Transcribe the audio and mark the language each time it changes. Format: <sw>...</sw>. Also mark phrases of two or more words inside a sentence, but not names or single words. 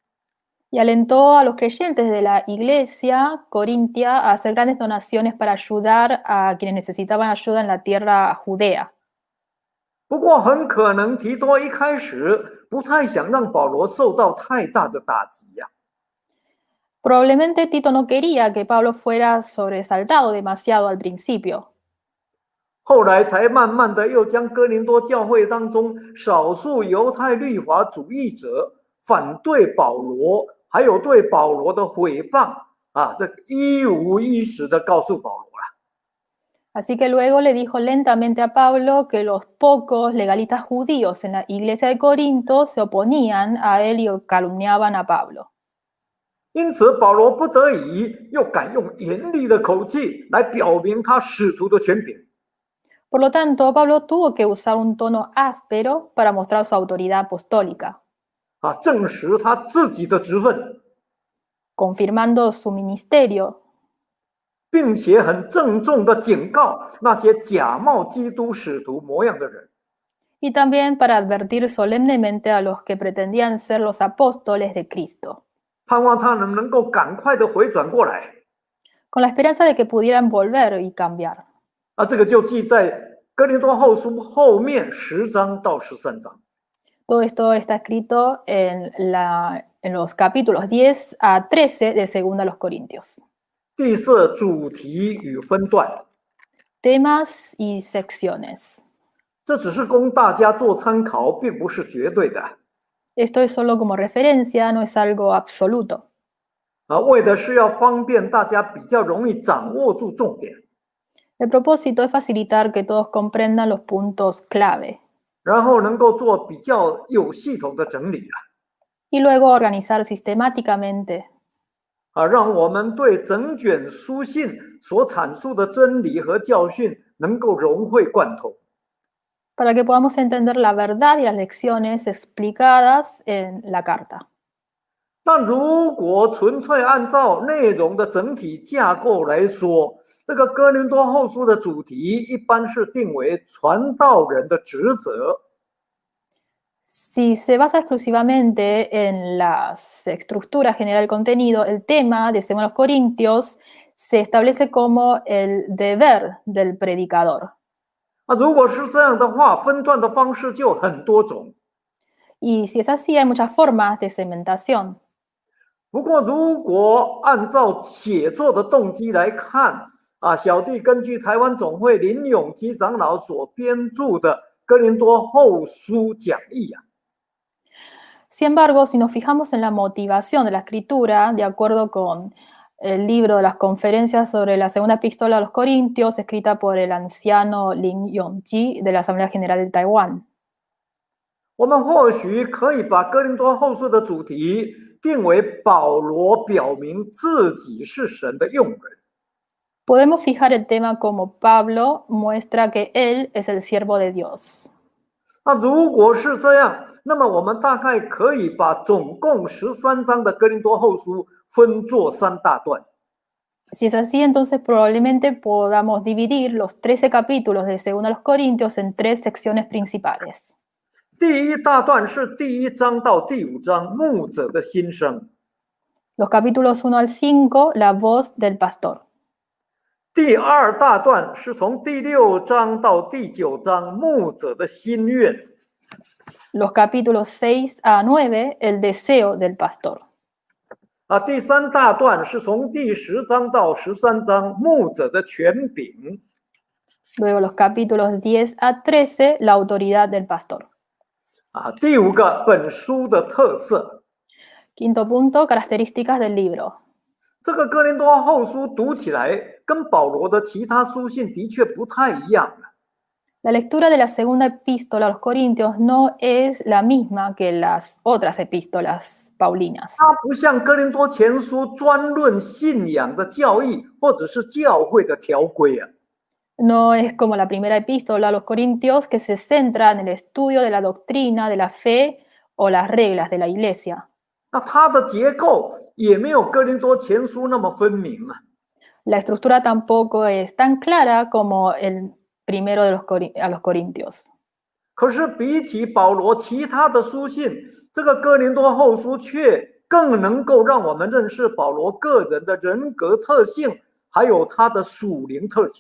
<es>Y alentó a los creyentes de la iglesia corintia a hacer grandes donaciones para ayudar a quienes necesitaban ayuda en la tierra judea.</es> <zh>不过很可能提多一开始不太想让保罗受到太大的打击呀。</zh> <es>Probablemente Tito no quería que Pablo fuera sobresaltado demasiado al principio.</es> <zh>后来才慢慢的又将哥林多教会当中少数犹太律法主义者反对保罗，还有对保罗的毁谤这个一五一十的告诉保罗了。</zh> <es>Así que luego le dijo lentamente a Pablo que los pocos legalistas judíos en la iglesia de Corinto se oponían a él y calumniaban a Pablo.</es> <zh>因此保罗不得已又敢用严厉的口气来表明他使徒的权柄。</zh> <es>Por lo tanto, Pablo tuvo que usar un tono áspero para mostrar su autoridad apostólica,</es> <zh>证实他自己的职分，</zh> <es>confirmando su ministerio,</es> <zh>并且很郑重的警告那些假冒基督使徒模样的人。</zh> <es>y también para advertir solemnemente a los que pretendían ser los apóstoles de Cristo,</es> <zh>盼望他们能够赶快的回转过来。</zh> <es>con la esperanza de que pudieran volver y cambiar.</es> <zh>这个就记在哥林多后书后面10章到13章。</zh> <es>Todo esto está escrito en los capítulos 10 a 13 de 2 a los Corintios.</es> <zh>第四，主题与分段，</zh> <es>Temas y secciones.</es> <zh>这只是供大家做参考，并不是绝对的。</zh> <es>Esto es solo como referencia, no es algo absoluto.</es> <zh>为的是要方便大家比较容易掌握住重点，</zh> <es>El propósito es facilitar que todos comprendan los puntos clave</es> <zh>然后能够做比较有系统的整理</zh> <es>y luego organizar sistemáticamente</es> <zh>让我们对整卷书信所阐述的真理和教训能够融会贯通。</zh> <es>para que podamos entender la verdad y las lecciones explicadas en la carta.</es> <zh>但如果纯粹按照内容的整体架构来说，这个哥林多后书的主题一般是定为传道人的职责。</zh> <es>Si se basa exclusivamente en la estructura general del contenido, el tema de 2 Corintios se establece como el deber del predicador.</es> <zh>如果是这样的话，分段的方式就很多种。</zh> <es>Y si es así, hay muchas formas de segmentación.</es> <zh>不过，如果按照写作的动机来看，小弟根据台湾总会林永基长老所编著的《哥林多后书讲义》</zh> <es>Sin embargo, si nos fijamos en la motivación de la escritura, de acuerdo con el libro de las conferencias sobre la segunda epístola a los Corintios, escrita por el anciano Lin Yongji de la Asamblea General de Taiwán,</es> <zh>我们或许可以把哥林多后书的主题定为保罗表明自己是神的用人。</zh> <es>podemos fijar el tema como Pablo muestra que él es el siervo de Dios.</es> <zh>如果是这样，那么我们大概可以把总共13章的哥林多后书分作3大段。</zh> <es>Si es así, entonces probablemente podamos dividir los 13 capítulos de 2 Corintios en 3 secciones principales.</es> <zh>第一大段是第1章到第5章牧者的心声。</zh> <es>Los capítulos 1 al 5, la voz del pastor.</es> <zh>第2大段是从第6章到第9章牧者的心愿。</zh> <es>Los capítulos 6 a 9, el deseo del pastor.</es> <zh>第3大段是从第10章到13章牧者的权柄。</zh> <es>Luego los capítulos 10 a 13, la autoridad del pastor.</es> <zh>第5个本书的特色。</zh> <es>Quinto punto, características del libro.</es> <zh>这个哥林多后书读起来跟保罗的其他书信的确不太一样。</zh> <es>La lectura de la segunda epístola a los Corintios no es la misma que las otras epístolas paulinas.</es> <zh>它不像哥林多前书专论信仰的教义或者是教会的条规。</zh> <es>No es como la primera epístola a los Corintios que se centra en el estudio de la doctrina, de la fe o las reglas de la iglesia.</es> <zh>它的结构也没有哥林多前书那么分明。</zh> <es>La estructura tampoco es tan clara como el primero a los Corintios.</es> <zh>可是比起保罗其他的书信，这个哥林多后书却更能够让我们认识保罗个人的人格特性，还有他的属灵特质。</zh>